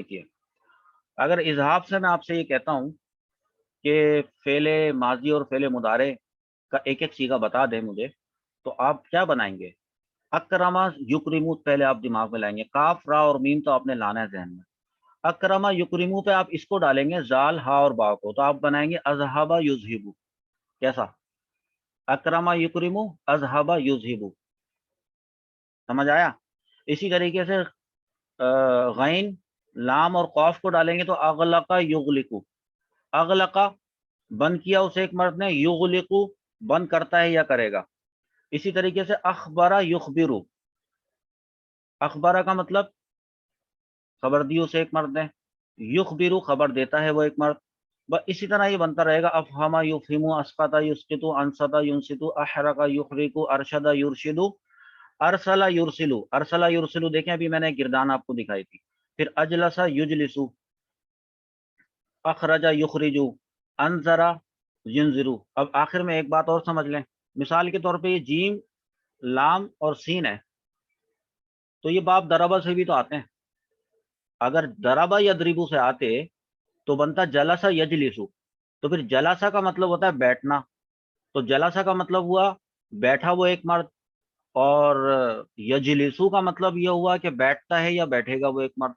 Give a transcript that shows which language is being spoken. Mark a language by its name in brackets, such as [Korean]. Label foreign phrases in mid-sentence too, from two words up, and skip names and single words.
[Urdu] دیکھیے اگر اذہاب سے میں آپ سے یہ کہتا ہوں کہ فعل ماضی اور فعل مضارع کا ایک ایک صیغہ بتا دیں مجھے، تو آپ کیا بنائیں گے؟ [Arabic] اکرما یکرمو [Urdu] پہلے آپ دماغ میں لائیں گے، کاف را اور میم تو آپ نے لانا ہے ذہن میں. [Arabic] اکرما یکرمو [Urdu] پہ آپ اس کو ڈالیں گے زال، ہا اور با کو، تو آپ بنائیں گے [Arabic] اذہبا یذہبو. [Urdu] کیسا؟ [Arabic] اکرما یکرمو اذہبا یذہبو، [Urdu] سمجھ آیا؟ اسی طریقے سے غین، لام اور قاف کو ڈالیں گے تو [Arabic] اغلقا یغلقو. [Urdu] اغلقا بند کیا اسے ایک مرد نے، یغلقو بند کرتا ہے یا کرے گا. اسی طریقے سے [Arabic] اخبرا یخبرو، [Urdu] اخبارہ کا مطلب خبر دی اسے ایک مرد نے، یخبرو خبر دیتا ہے وہ ایک مرد. بس اسی طرح یہ بنتا رہے گا. [Arabic] افہما یفہمو، اسقطا یسقطو، انصتا ینصتو، احرقا یحرقو، ارشدا یرشدو، ارسلا یرسلو. ارسلا یرسلو [Urdu] دیکھیں ابھی میں نے گردان آپ کو دکھائی تھی. پھر [Arabic] اجلسا یجلسو، اخرجا یخرجو، انذرا ینذرو. [Urdu] اب آخر میں ایک بات اور سمجھ لیں، مثال کے طور پہ یہ جیم، لام اور سین ہے، تو یہ باب دربا سے بھی تو آتے ہیں. اگر دربا یا دربو سے آتے تو بنتا [Arabic] جلسا یجلسو. [Urdu] تو پھر جلسا کا مطلب ہوتا ہے بیٹھنا، تو جلسا کا مطلب ہوا بیٹھا وہ ایک مرد، اور یجلسو کا مطلب یہ ہوا کہ بیٹھتا ہے یا بیٹھے گا وہ ایک مرد.